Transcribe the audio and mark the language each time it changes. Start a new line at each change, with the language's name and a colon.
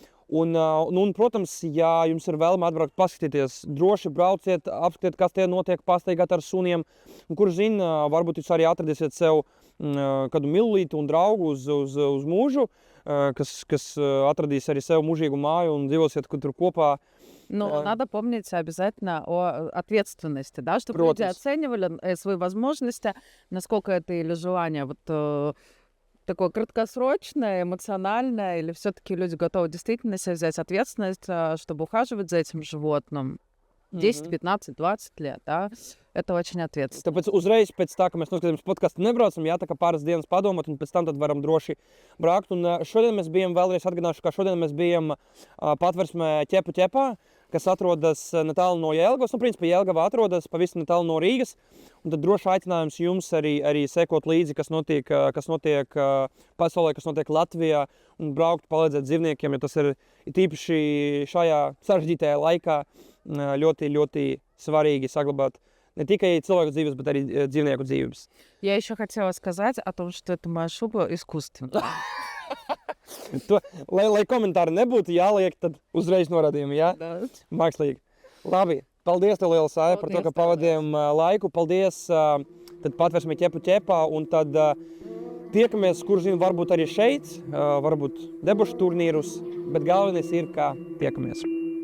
Latvian: Un, protams, ja jums ir vēlme atbraukt, paskatīties, droši brauciet, apskatiet, kas tie notiek, pastaigāt ar suniem. Un, kur zina, varbūt jūs arī atradīsiet sev kādu mīlītu un draugu uz mūžu, kas atradīs arī sev mūžīgu māju un dzīvosiet tur kopā.
Russian: Но надо помнить обязательно о ответственности, да, чтобы люди Против. оценивали свои возможности, насколько это или желание такое краткосрочное, эмоциональное, или все-таки люди готовы действительно на себя взять ответственность, чтобы ухаживать за этим животным 10, 15, 20 лет, да, это очень ответственно.
Latvian: Tāpēc uzreiz pēc tā, ka mēs noskatāmies podcastu, nebraucam, jā, tā kā pāris dienas padomāt, un pēc tam tad varam droši braukt. Un šodien mēs bijām, vēlreiz atgādināšu, ka šodien mēs bijām patversmē ķepā, kas atrodas netālu no Jelgavas. Un, principā, Jelgava atrodas pavisam netālu no Rīgas. Un tad droši aicinājums jums arī sekot līdzi, kas notiek pasaulē, kas notiek Latvijā, un braukt, palīdzēt dzīvniekiem, jo tas ir tīpaši šajā sarežģītajā laikā ļoti, ļoti svarīgi saglabāt
Russian: не только человек
Latvian: dzīves, bet arī dzīvnieku dzīves.
Russian: Я еще хотела сказать о том, что эта моя шуба искусственная.
Latvian: Lai komentāri nebūtu jāliek, tad uzreiz norādījumi, jā?
Russian: Да.
Latvian: Mākslīgi. Labi, paldies tev, liela Sāja, par to, ka pavadījām laiku. Paldies, tad patversmē ķepā, un tad tiekamies, kur zinu, varbūt arī šeit, varbūt debušu turnīrus, bet galvenais ir, kā tiekamies.